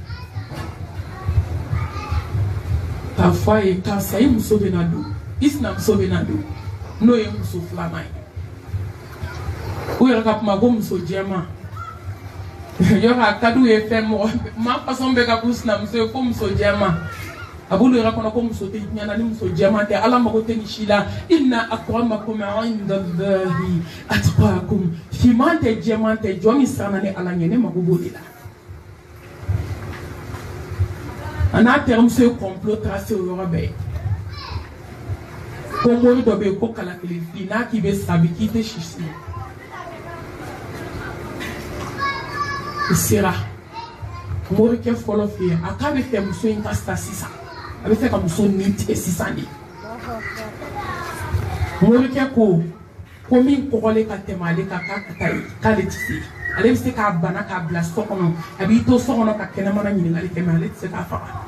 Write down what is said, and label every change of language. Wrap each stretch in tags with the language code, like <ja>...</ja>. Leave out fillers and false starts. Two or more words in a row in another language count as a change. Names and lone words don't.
<bm>k'a fɔ a ye karisa i muso bɛna don i sinamuso bɛna don n'o ye muso filanan ye u yɛrɛ ka kuma ko muso jɛman yɔrɔ a ka d'u ye fɛn mɔgɔ maa fasɔn bɛ ka k'u sinamuso ye ko muso jɛman a b'olu yɛrɛ kɔnɔ ko muso tɛ ɲɛna ni muso jɛman tɛ ala mago tɛ nin si la</bm> <ar>إن أكرمكم عند الله أتقاكم</ar> <bm>fiman tɛ jɛman tɛ jɔn min siranna ni ala ɲɛ ne mago b'o de la a n'a terimuso ye</bm> <fr>complot tracé</fr> <bm>o yɔrɔ bɛɛ ko mori dɔ bɛ yen ko kalakelen fili n'a k'i bɛ sa bi k'i tɛ sisi i sera morikɛ fɔlɔ fɛ yen a k'a bɛ fɛ muso in ka sa sisan a bɛ fɛ ka muso nin tigɛ sisan de morikɛ ko min kɔgɔlen ka tɛmɛ ale kan k'a ka taa ye k'ale tɛ se ale bɛ se k'a bana k'a bila so kɔnɔ a b'i to so kɔnɔ ka kɛnɛmana ɲininkali kɛ mɛ ale tɛ se k'a faga</bm>